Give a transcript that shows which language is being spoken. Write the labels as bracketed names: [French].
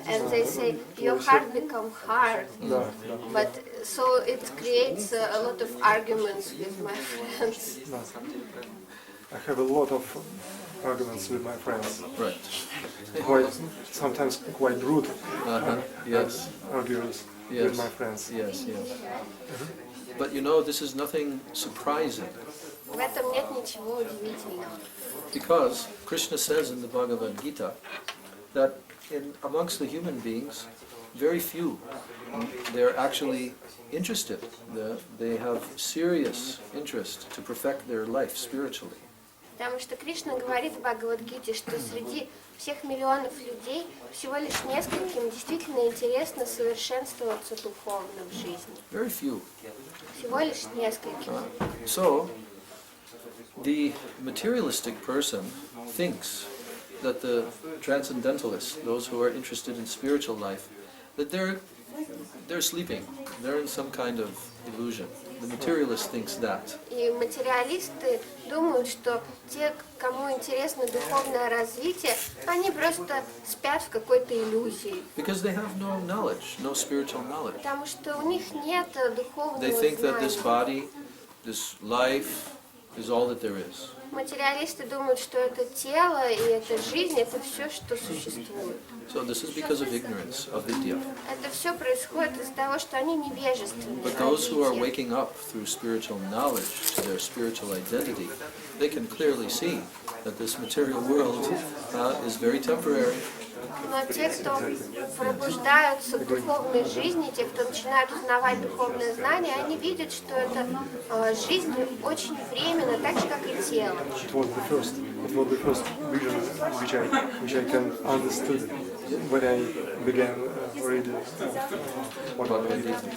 [English] And they say your heart become hard, but so it creates a lot of arguments with my friends. I have a lot of arguments with my friends. Right. Sometimes quite rude Yes. arguments with my friends. Yes, yes. But you know, this is nothing surprising. [Russian] В этом нет ничего удивительного. [English] Because Krishna says in the Bhagavad Gita that amongst the human beings, very few, they're actually interested. They have serious interest to perfect their life spiritually. [Russian] Потому что Кришна говорит в Бхагавад-гите, что среди всех миллионов людей всего лишь нескольким действительно интересно совершенствоваться духовно в жизни. [English] Very few. [Russian] Всего лишь нескольким. [English] So, the materialistic person thinks that the transcendentalists, those who are interested in spiritual life, that they're sleeping. They're in some kind of illusion. The materialist thinks that. [Russian] И материалисты думают, что те, кому интересно духовное развитие, они просто спят в какой-то иллюзии. [English] Because they have no knowledge, no spiritual knowledge. [Russian] Потому что у них нет духовного [English] They think that this [Russian] знания. [English] body, this life, is all that there is. [Russian] Материалисты думают, что это тело и эта жизнь, это все, что существует. [English] So this is because of ignorance, of vidya. [Russian] Это все происходит из-за того, что они невежественны. [English] But those who are waking up through spiritual knowledge to their spiritual identity, they can clearly see that this material world is very temporary. [Russian] Но те, кто пробуждаются к духовной жизни, те, кто начинают узнавать духовные знания, они видят, что эта жизнь очень временна, так же, как и тело. [English] It was the first vision which I can understood when I began reading Bhagavad Gita.